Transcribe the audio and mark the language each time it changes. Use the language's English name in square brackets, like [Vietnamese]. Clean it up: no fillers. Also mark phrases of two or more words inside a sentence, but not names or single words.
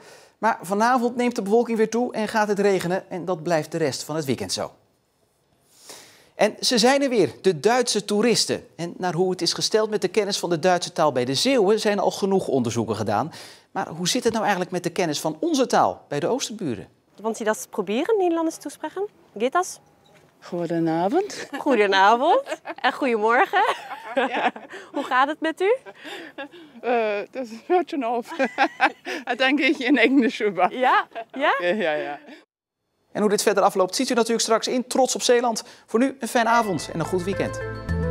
[Dutch] Maar vanavond neemt de bewolking weer toe en gaat het regenen en dat blijft de rest van het weekend zo. En ze zijn er weer, de Duitse toeristen. En naar hoe het is gesteld met de kennis van de Duitse taal bij de Zeeuwen zijn al genoeg onderzoeken gedaan. Maar hoe zit het nou eigenlijk met de kennis van onze taal bij de Oosterburen? [German] Want Sie das probieren, [Dutch] Nederlands te spreken? [German] Geht das? [Dutch] Goedenavond. Goedenavond en goedemorgen. Ja. Hoe gaat het met u? [German] Das hört schon auf. Dan gehe ich in Englisch über. Ja? Ja? Ja. [Dutch] En hoe dit verder afloopt ziet u natuurlijk straks in Trots op Zeeland. Voor nu een fijne avond en een goed weekend.